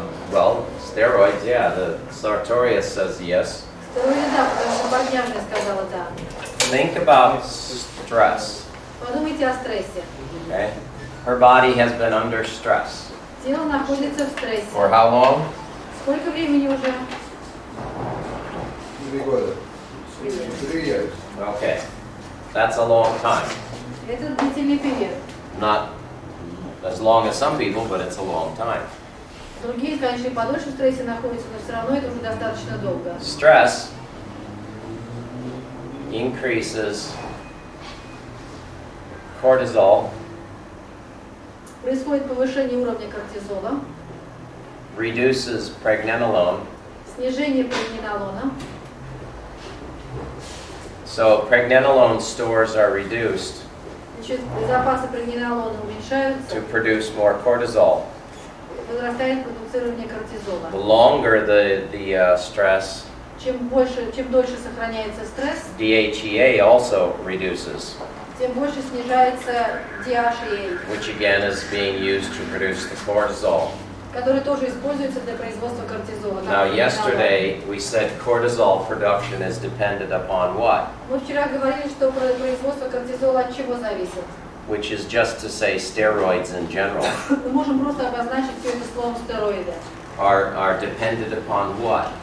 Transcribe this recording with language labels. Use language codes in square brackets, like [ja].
[en] well, steroids, yeah, the Sartorius says yes. [ru] Стероиды, да, потому что Богдяжня сказала да. [en] Think about stress, [ru] Подумайте о стрессе. [en] okay? Her body has been under stress. [ru] Тело находится в стрессе. [en] For how long? [ru] Сколько времени уже? 3 года. [en] 3 years. Okay, that's a long time. [ru] Это длительный период. [en] Not as long as some people, but it's a long time. [ru] Другие, конечно, и подольше в стрессе находятся, но все равно это уже достаточно долго. [en] Stress increases cortisol, [ru] Происходит повышение уровня кортизола, [en] reduces pregnenolone. [ru] снижение пregnenolona. [en] So pregnenolone stores are reduced [ru] Значит, запасы пregnenolona уменьшаются, [en] to produce more cortisol. [ru] возрастает продуцирование кортизола. [en] The longer the stress, [ru] Чем дольше сохраняется стресс, [en] DHEA also reduces, [ru] тем больше снижается DHEA, [en] which again is being used to produce the cortisol. [ru] который тоже используется для производства кортизола. [en] Now yesterday we said cortisol production is dependent upon what? [ru] Мы вчера говорили, что производство кортизола от чего зависит. [en] Which is just to say steroids in general [ru] Мы можем просто обозначить все это словом стероиды. [en] are dependent upon what?